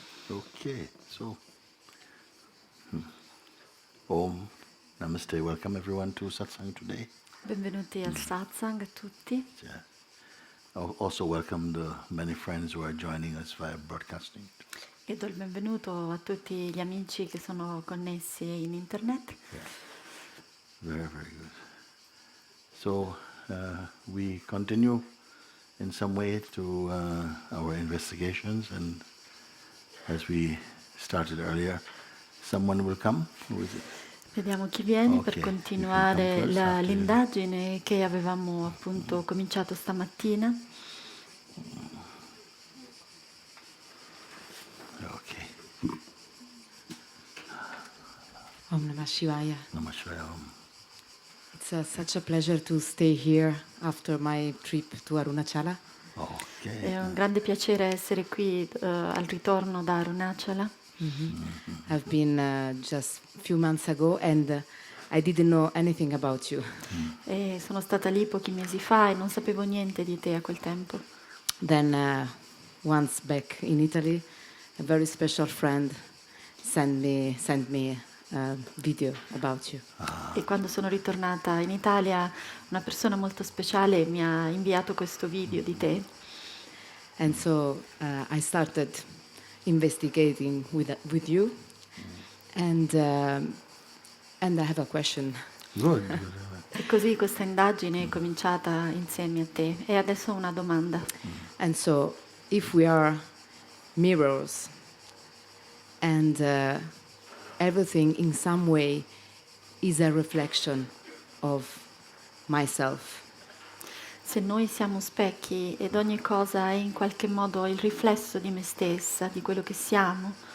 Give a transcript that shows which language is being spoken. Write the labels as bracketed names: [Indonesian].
[English] Okay, so Om Namaste, welcome everyone to Satsang today. [Italian] Benvenuti al Satsang a tutti. [English] Yeah. Also welcome the many friends who are joining us via broadcasting. [Italian] E do il benvenuto a tutti gli amici che sono connessi in internet. [English] Yeah. Very, very good. So we continue in some way to our investigations, and as we started earlier, someone will come. Who is it? [Italian] Vediamo chi viene [English] Okay, [Italian] per continuare [English] you can come first, [Italian] l'indagine che avevamo appunto cominciato stamattina. [English] Okay. [Sanskrit] Om Namah Shivaya. Namah Shivaya. Om. [English] It's such a pleasure to stay here after my trip to Arunachala. Okay. [Italian] È un grande piacere essere qui al ritorno da Arunachala. [English] I've been just a few months ago and I didn't know anything about you. [Italian] E sono stata lì pochi mesi fa e non sapevo niente di te a quel tempo. [English] Then once back in Italy, a very special friend sent me a video about you. [Italian] E quando sono ritornata in Italia, una persona molto speciale mi ha inviato questo video di te. [English] And so I started investigating with you, and I have a question. Good. [Italian] E così questa indagine è cominciata insieme a te. E adesso ho una domanda. [English] And so, if we are mirrors, and everything in some way is a reflection of myself, [Italian] Se noi siamo specchi ed ogni cosa è in qualche modo il riflesso di me stessa, di quello che siamo,